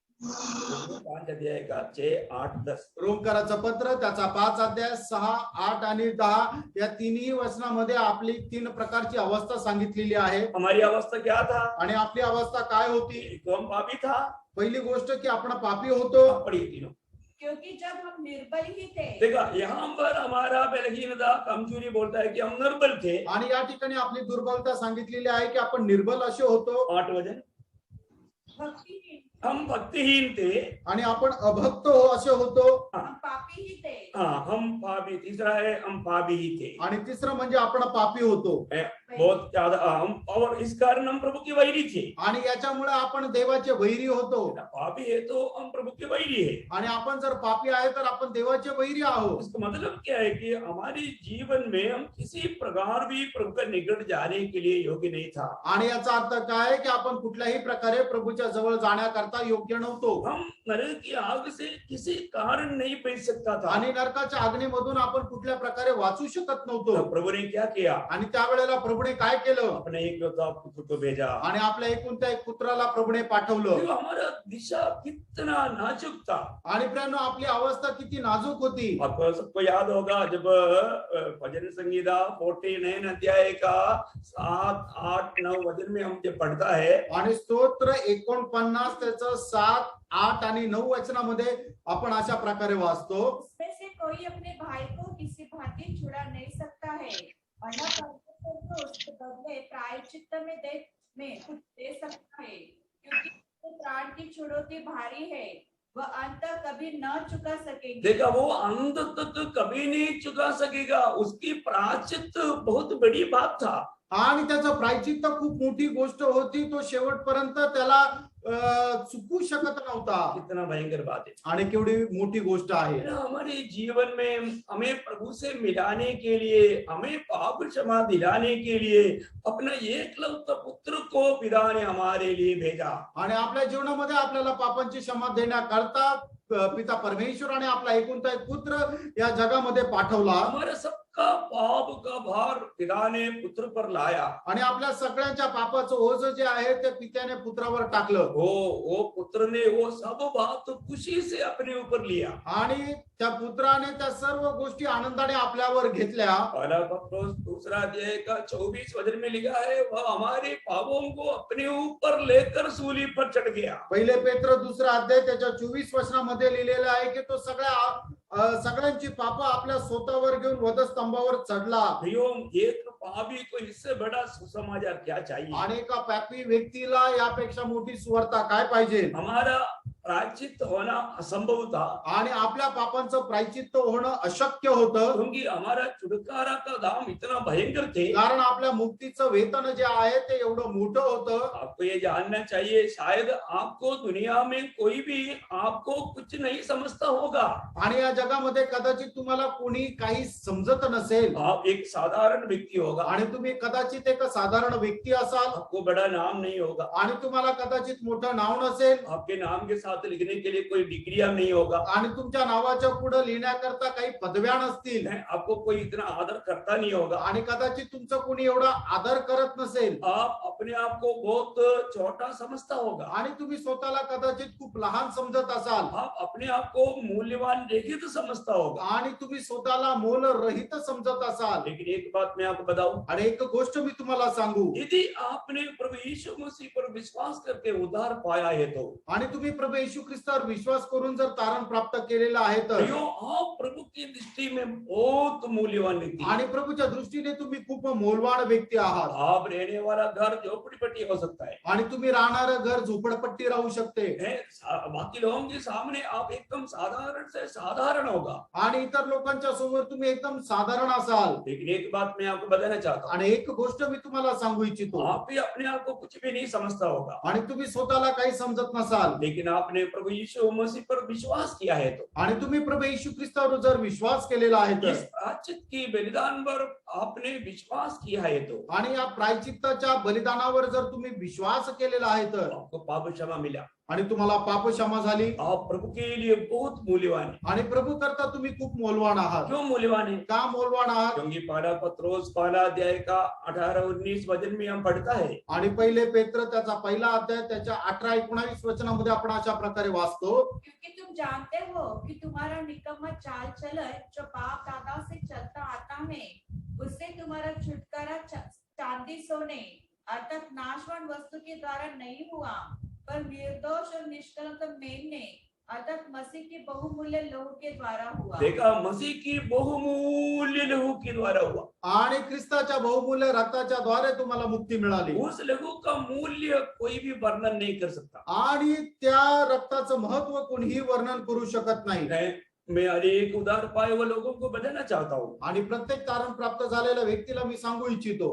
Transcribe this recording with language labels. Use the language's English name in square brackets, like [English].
[Hindi] 5 अध्याय का 6, 8, 10 [Marathi] रोमकराचं पत्र त्याचा 5 अध्याय 6, 8 आणि 10 या तिन्ही वचनामध्ये आपली 3 प्रकारची अवस्था सांगितलेली आहे। [Hindi] हमारी अवस्था क्या था? [Marathi] आणि आपली अवस्था काय होती? [Hindi] एक तो हम पापी था। [Marathi] पहिली गोष्ट की आपण पापी होतो। [Hindi] पढ़िए तीनों। क्योंकि जब हम निर्बल ही थे, देखा यहाँ पर हमारा बलहीनता कमजोरी बोलता है कि हम निर्बल थे। [Marathi] आणि या ठिकाणी आपली दुर्बलता सांगितलेली आहे की आपण निर्बल असे होतो। [Hindi] 8 वचन, भक्तिहीन, हम भक्तिहीन थे, [Marathi] आणि आपण अभक्त हो असे होतो। [Hindi] हम पापी ही थे, हाँ हम पापी। तीसरा है हम पापी ही थे। [Marathi] आणि तिसरं म्हणजे आपण पापी होतो। [Hindi] बहुत ज्यादा हम, और इस कारण हम प्रभु के वैरी थे। [Marathi] आणि याच्यामुळे आपण देवाचे वैरी होतो। [Hindi] पापी है तो हम प्रभु के वैरी है। [Marathi] आणि आपण जर पापी आहे तर आपण देवाचे वैरी आहोत। [Hindi] इसका मतलब क्या है कि हमारे जीवन में हम किसी प्रकार भी प्रभु के निकट जाने के लिए योग्य नहीं था। [Marathi] आणि याचा अर्थ काय आहे की आपण कुठल्याही प्रकारे प्रभूच्या जवळ जाण्याकरता योग्य नव्हतो। [Hindi] हम नरक की आग से किसी कारण नहीं बच सकता था। [Marathi] आणि नरकाच्या अग्नीमधून आपण कुठल्या प्रकारे वाचू शकत नव्हतो। [Hindi] तो प्रभु ने क्या किया? [Marathi] आणि त्यावेळेला प्रभूने काय केलं? [Hindi] अपने एकलौता पुत्र को भेजा। [Marathi] आणि आपल्या एकुलत्या एक पुत्राला प्रभूने पाठवलं। [Hindi] तो हमारा दिशा कितना नाजुक था। [Marathi] आणि प्रियांनो आपली अवस्था किती नाजूक होती। [Hindi] आपको सबको याद होगा जब भजन संगीता 49 अध्याय का 7, 8, 9 वचन में हम जब पढ़ता है, [Marathi] आणि स्तोत्र 49 त्याचं 7, 8 आणि 9 वचनामध्ये आपण अशा प्रकारे वाचतो। [Hindi] उसमें से कोई अपने भाई को किसी भांति छुड़ा नहीं सकता है, और न परमेश्वर को उसके बदले प्रायश्चित्त में कुछ दे सकता है, क्योंकि उसके प्राण की छुड़ौती भारी है, वह अंत कभी न चुका सकेंगे। देखा वो अंत तक कभी नहीं चुका सकेगा। उसकी प्रायश्चित बहुत बड़ी बात था। [Marathi] आणि त्याचं प्रायचित्त खूप मोठी गोष्ट होती। तो शेवटपर्यंत त्याला चुकू शकत नव्हता। [Hindi] कितना भयंकर बात है। [Marathi] आणि केवढी मोठी गोष्ट आहे। [Hindi] हमारे जीवन में हमें प्रभु से मिलाने के लिए, हमें पाप क्षमा दिलाने के लिए अपना एकलौता पुत्र को पिता ने हमारे लिए भेजा। [Marathi] आणि आपल्या जीवनामध्ये आपल्याला पापांची क्षमा देण्याकरता पिता परमेश्वराने आपला एकुलता एक पुत्र या जगामध्ये पाठवला। [Hindi] हमारा सबका पाप का भार पिता ने पुत्र पर लाया। [Marathi] आणि आपल्या सगळ्यांच्या पापाचं ओझ जे आहे ते पित्याने पुत्रावर टाकलं। [Hindi] वो पुत्र ने वो सब बात खुशी से अपने ऊपर लिया। [Marathi] आणि त्या पुत्राने त्या सर्व गोष्टी आनंदाने आपल्यावर घेतल्या। [Hindi] पहला पत्रोस 2 अध्याय का 24 वचन में लिखा है, वह हमारे पापों को अपने ऊपर लेकर सूली पर चढ़ गया। [Marathi] पहिले पेत्र 2 अध्याय त्याच्या 24 वचनामध्ये लिहिलेलं आहे की तो सगळ्यांची पाप आपल्या स्वतःवर घेऊन वधस्तंभावर चढला। [Hindi] एक पापी को इससे बड़ा सुसमाचार क्या चाहिए? [Marathi] आणि एका पापी व्यक्तीला यापेक्षा मोठी सुवार्ता काय पाहिजे? [Hindi] हमारा प्रायश्चित होना असंभव था। [Marathi] आणि आपल्या पापांचं प्रायचित्त होणं अशक्य होतं। [Hindi] क्योंकि हमारा छुटकारा का दाम इतना भयंकर थे। [Marathi] कारण आपल्या मुक्तीचं वेतन जे आहे ते एवढं मोठं होतं। [Hindi] आपको ये जानना चाहिए, शायद आपको दुनिया में कोई भी आपको कुछ नहीं समझता होगा। [Marathi] आणि या जगामध्ये कदाचित तुम्हाला कोणी काही समजत नसेल। [Hindi] आप एक साधारण व्यक्ती होगा। [Marathi] आणि तुम्ही कदाचित एक साधारण व्यक्ती असाल। [Hindi] आपको बड़ा नाम नहीं होगा। [Marathi] आणि तुम्हाला कदाचित मोठं नाव नसेल। [Hindi] आपके नाम के साथ लिखने के लिए कोई डिग्रियां नहीं होगा। [Marathi] आणि तुमच्या नावाच्या पुढे लिहिण्याकरता काही पदव्या नसतील। [Hindi] आपको कोई इतना आदर करता नहीं होगा। [Marathi] आणि कदाचित तुमचं कोणी एवढा आदर करत नसेल। [Hindi] आप अपने आप को बहुत छोटा समझता होगा। [Marathi] आणि तुम्ही स्वतःला कदाचित खूप लहान समजत असाल। [Hindi] आप अपने आप को मूल्यवान रहित समझता होगा। [Marathi] आणि तुम्ही स्वतःला मोलरहित समजत असाल। [Hindi] लेकिन एक बात मैं आपको बताऊं, [Marathi] आणि एक गोष्ट मी तुम्हाला सांगू, [Hindi] यदि आपने प्रभु यीशु मसीह पर विश्वास करके उद्धार पाया है तो, [Marathi] आणि तुम्ही प्रभू येशू ख्रिस्तावर विश्वास करून जर तारण प्राप्त केलेला आहे तर [Hindi] आप प्रभु की दृष्टि में बहुत मूल्यवान व्यक्ति। [Marathi] आणि प्रभूच्या दृष्टीने तुम्ही खूप मोलवान व्यक्ती आहात। [Hindi] आप रहने वाला घर झोपड़ीपट्टी हो सकता है [Marathi] आणि तुम्ही राहणारं घर झोपडपट्टी राहू शकते [Hindi] बाकी लोगों के सामने आप एकदम साधारण से साधारण होगा [Marathi] आणि इतर लोकांच्या समोर तुम्ही एकदम साधारण असाल [Hindi] लेकिन एक बात मैं आपको बताना चाहता हूँ [Marathi] आणि एक गोष्ट मी तुम्हाला सांगू इच्छितो [Hindi] आप भी अपने आप को कुछ भी नहीं समझता होगा [Marathi] आणि तुम्ही स्वतःला काही समजत नसाल [Hindi] लेकिन आपने प्रभु यीशु मसीह पर विश्वास किया है तो [Marathi] आणि तुम्ही प्रभू येशू ख्रिस्तावर जर विश्वास केलेला आहे [Hindi] इस [Marathi] तर [Hindi] प्रायश्चित की बलिदान पर आपने विश्वास किया है तो [Marathi] आणि या प्रायचित्ताच्या बलिदानावर जर तुम्ही विश्वास केलेला आहे तर [Hindi] आपको पाप क्षमा मिला [Marathi] आणि तुम्हाला पाप क्षमा झाली [Hindi] आप प्रभु के लिए बहुत मूल्यवान है [Marathi] आणि प्रभू करता तुम्ही खूप मौल्यवान आहात [Hindi] क्यों मूल्यवान है [Marathi] का मौल्यवान आहात [Hindi] क्योंकि पहला पत्रोस पहला अध्याय का 18-19 वचन में हम पढ़ता है [Marathi] आणि पहिले पेत्र त्याचा पहिला अध्याय त्याच्या 18-19 वचनामध्ये आपण अशा प्रकारे वाचतो [Hindi] क्योंकि तुम जानते हो कि तुम्हारा निकम्मा चाल चलन जो बाप दादा से चलता आता है उससे तुम्हारा छुटकारा चांदी सोने अर्थात नाशवान वस्तु के द्वारा नहीं हुआ पर निर्दोष और निष्कलंक मेमने अर्थात मसीह के बहुमूल्य लहू के द्वारा हुआ देखा मसीह की बहुमूल्य लहू के द्वारा हुआ [Marathi] आणि ख्रिस्ताच्या बहुमूल्य रक्ताच्या द्वारे तुम्हाला मुक्ती मिळाली [Hindi] उस लहू का मूल्य कोई भी वर्णन नहीं कर सकता [Marathi] आणि त्या रक्ताचं महत्व कोणीही वर्णन करू शकत नाही [Hindi] मैं अनेक उदार पाए हुए लोगों को बताना चाहता हूँ [Marathi] आणि प्रत्येक तारण प्राप्त झालेल्या व्यक्तीला मी सांगू इच्छितो